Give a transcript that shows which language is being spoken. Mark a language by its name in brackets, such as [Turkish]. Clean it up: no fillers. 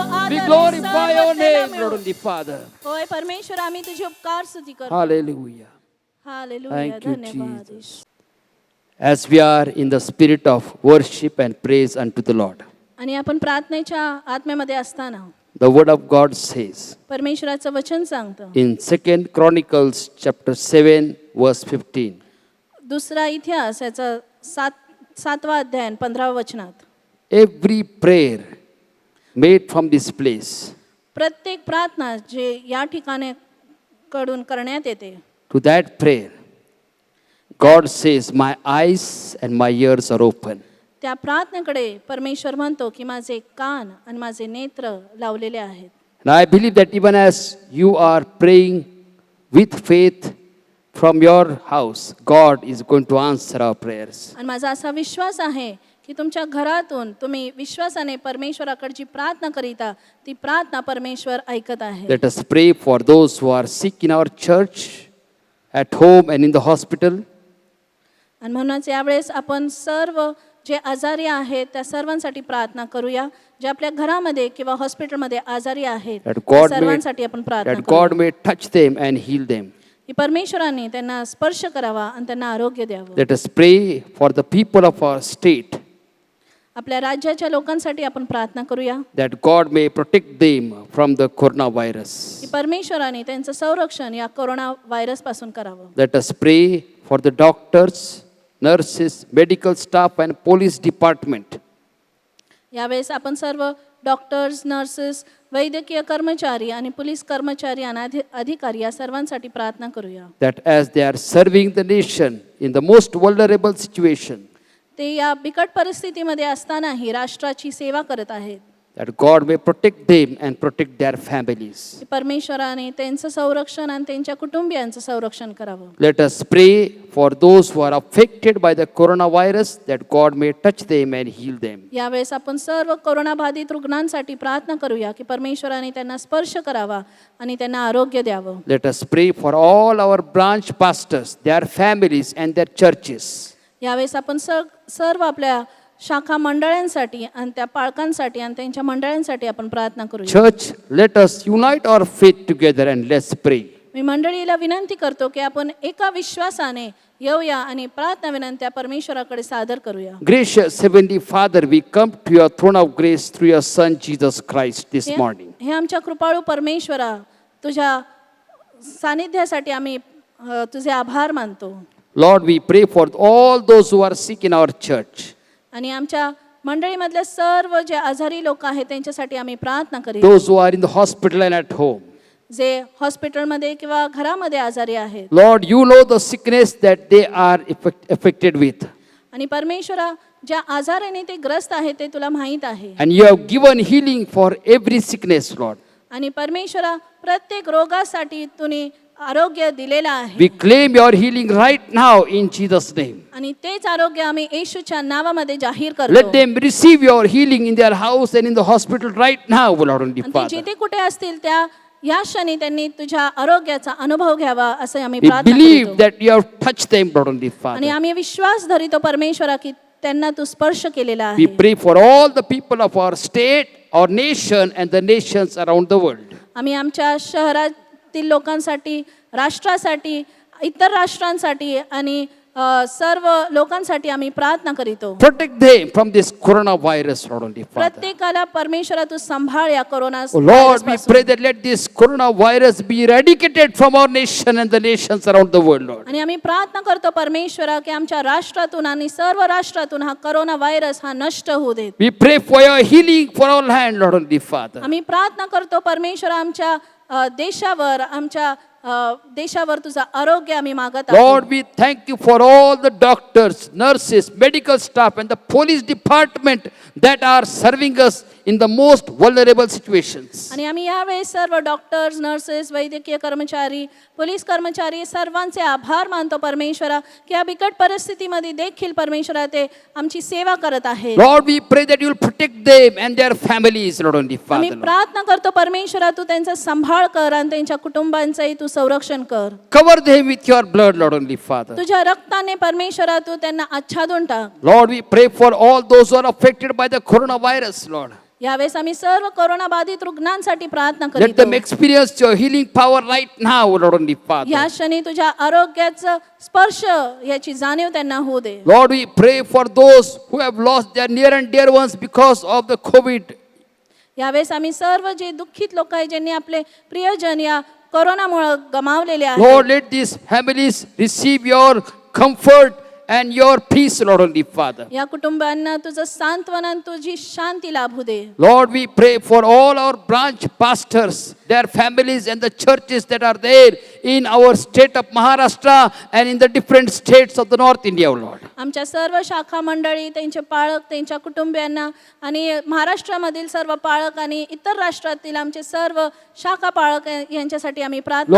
[English] We glorify your name, Lord and the Father. [Marathi] होय परमेश्वर आम्ही तुझे उपकार स्तुती करतो [English] Hallelujah. [Marathi] हालेलुया [English] Thank you, [Marathi] धन्यवाद [English] Jesus. As we are in the spirit of worship and praise unto the Lord, [Marathi] आणि आपण प्रार्थनेच्या आत्म्यामध्ये असताना [English] the word of God says [Marathi] परमेश्वराचं वचन सांगतं [English] in 2 Chronicles chapter 7 verse 15, [Marathi] दुसरा इतिहास याचा 7वा अध्याय 15व्या वचनात [English] every prayer made from this place [Marathi] प्रत्येक प्रार्थना जे या ठिकाणी कडून करण्यात येते [English] to that prayer God says my eyes and my ears are open. [Marathi] त्या प्रार्थनेकडे परमेश्वर म्हणतो की माझे कान आणि माझे नेत्र लावलेले आहेत. [English] And I believe that even as you are praying with faith from your house, God is going to answer our prayers. [Marathi] आणि माझा असा विश्वास आहे की तुमच्या घरातून तुम्ही विश्वासाने परमेश्वराकडे जी प्रार्थना करीता ती प्रार्थना परमेश्वर ऐकत आहे. [English] Let us pray for those who are sick in our church, at home and in the hospital. [Marathi] आणि म्हणूनच यावेळेस आपण सर्व जे आजारी आहेत त्या सर्वांसाठी प्रार्थना करूया. जे आपल्या घरामध्ये किंवा हॉस्पिटलमध्ये आजारी आहेत त्या सर्वांसाठी आपण प्रार्थना [English] that God may touch them and heal them. [Marathi] की परमेश्वराने त्यांना स्पर्श करावा आणि त्यांना आरोग्य द्यावं. [English] Let us pray for the people of our state. [Marathi] आपल्या राज्याच्या लोकांसाठी आपण प्रार्थना करूया [English] that God may protect them from the coronavirus. [Marathi] की परमेश्वराने त्यांचं संरक्षण या कोरोना व्हायरस पासून करावं. [English] Let us pray for the doctors, nurses, medical staff and police department. [Marathi] यावेळेस आपण सर्व डॉक्टर्स, नर्सेस, वैद्यकीय कर्मचारी आणि पोलीस कर्मचारी आणि अधिकारी या सर्वांसाठी प्रार्थना करूया. [English] That as they are serving the nation in the most vulnerable situation, [Marathi] ते या बिकट परिस्थितीमध्ये असतानाही राष्ट्राची सेवा करत आहेत. [English] that God may protect them and protect their families. [Marathi] की परमेश्वराने त्यांचं संरक्षण आणि त्यांच्या कुटुंबियांचं संरक्षण करावं. [English] Let us pray for those who are affected by the coronavirus, that God may touch them and heal them. [Marathi] यावेळेस आपण सर्व कोरोनाबाधित रुग्णांसाठी प्रार्थना करूया की परमेश्वराने त्यांना स्पर्श करावा आणि त्यांना आरोग्य द्यावं. [English] Let us pray for all our branch pastors, their families and their churches. [Marathi] यावेळेस आपण सर्व आपल्या शाखा मंडळांसाठी आणि त्या पालकांसाठी आणि त्यांच्या मंडळांसाठी आपण प्रार्थना करूया. [English] Church, let us unite our faith together and let's pray. [Marathi] मी मंडळीला विनंती करतो की आपण एका विश्वासाने येऊया आणि प्रार्थना विनंत्या परमेश्वराकडे सादर करूया. [English] Gracious Heavenly Father, we come to your throne of grace through your Son Jesus Christ this morning. [Marathi] हे आमच्या कृपाळू परमेश्वरा, तुझ्या सानिध्यासाठी आम्ही तुझे आभार मानतो. [English] Lord, we pray for all those who are sick in our church. [Marathi] आणि आमच्या मंडळीमधल्या सर्व जे आजारी लोक आहेत त्यांच्यासाठी आम्ही प्रार्थना करीत. [English] Those who are in the hospital and at home. [Marathi] जे हॉस्पिटलमध्ये किंवा घरामध्ये आजारी आहेत. [English] Lord, you know the sickness that they are affected with. [Marathi] आणि परमेश्वरा, ज्या आजाराने ते ग्रस्त आहेत ते तुला माहीत आहे. [English] And you have given healing for every sickness, Lord. [Marathi] आणि परमेश्वरा, प्रत्येक रोगासाठी तुम्ही आरोग्य दिलेलं आहे. [English] We claim your healing right now in Jesus' name. [Marathi] आणि तेच आरोग्य आम्ही येशूच्या नावामध्ये जाहीर [English] Let [Marathi] करतो. [English] them receive your healing in their house and in the hospital right now, Lord and [Marathi] आणि ते [English] Father. [Marathi] जिथे कुठे असतील त्या या क्षणी त्यांनी तुझ्या आरोग्याचा अनुभव घ्यावा असं आम्ही [English] We [Marathi] प्रार्थना [English] believe [Marathi] करतो. [English] that you have touched them, Lord and [Marathi] आणि [English] Father. [Marathi] आम्ही विश्वास धरितो परमेश्वरा की त्यांना तू स्पर्श केलेला [English] We pray for all the people of our state, our nation and the nations around the world. [Marathi] आम्ही आमच्या शहरातील लोकांसाठी, राष्ट्रासाठी, इतर राष्ट्रांसाठी आणि सर्व लोकांसाठी आम्ही प्रार्थना करीतो. [English] Protect them from this coronavirus, Lord and Father. [Marathi] प्रत्येकाला परमेश्वरा तू सांभाळ या corona [English] Oh Lord, we [Marathi] व्हायरसपासून. [English] pray that let this coronavirus be eradicated from our nation and the nations around the world, Lord. [Marathi] आणि आम्ही प्रार्थना करतो परमेश्वरा की आमच्या राष्ट्रातून आणि सर्व राष्ट्रातून हा कोरोना व्हायरस हा नष्ट होऊ देत. [English] We pray for your healing for our land, Lord and Father. [Marathi] आम्ही प्रार्थना करतो परमेश्वरा आमच्या देशावर, आमच्या देशावर तुझा आरोग्य आम्ही मागत आहोत. [English] Lord, we thank you for all the doctors, nurses, medical staff and the police department that are serving us in the most vulnerable situations. [Marathi] आणि आम्ही यावेळेस सर्व डॉक्टर्स, नर्सेस, वैद्यकीय कर्मचारी, पोलीस कर्मचारी सर्वांचे आभार मानतो परमेश्वरा की या बिकट परिस्थितीमध्ये देखील परमेश्वरा ते आमची सेवा करत आहेत. [English] Lord, we pray that you will protect them and their families, Lord and [Marathi] आम्ही [English] Father. Lord. [Marathi] प्रार्थना करतो परमेश्वरा तू त्यांचा सांभाळ कर आणि त्यांच्या कुटुंबांचंही तू संरक्षण कर. [English] Cover them with your blood, Lord and Father. [Marathi] तुझ्या रक्ताने परमेश्वरा तू त्यांना आच्छादून टाक. [English] Lord, we pray for all those who are affected by the coronavirus, Lord. [Marathi] यावेळेस आम्ही सर्व कोरोना बाधित रुग्णांसाठी प्रार्थना [English] Let them [Marathi] करीतो. [English] experience your healing power right now, Lord and Father. [Marathi] या क्षणी तुझ्या आरोग्याचा स्पर्श याची जाणीव त्यांना होऊ दे. [English] Lord, we pray for those who have lost their near and dear ones because of the COVID. [Marathi] यावेळेस आम्ही सर्व जे दुःखित लोक आहेत ज्यांनी आपले प्रियजन या कोरोनामुळे गमावलेले आहेत. [English] Lord, let these families receive your comfort and your peace, Lord and Father. [Marathi] या कुटुंबांना तुझं सांत्वन आणि तुझी शांती लाभू दे. [English] Lord, we pray for all our branch pastors, their families and the churches that are there in our state of Maharashtra and in the different states of the North India, Lord. [Marathi] आमच्या सर्व शाखा मंडळी, त्यांचे पाळक, त्यांच्या कुटुंबियांना आणि महाराष्ट्रामधील सर्व पाळक आणि इतर राष्ट्रातील आमचे सर्व शाखा पाळक यांच्यासाठी आम्ही प्रार्थना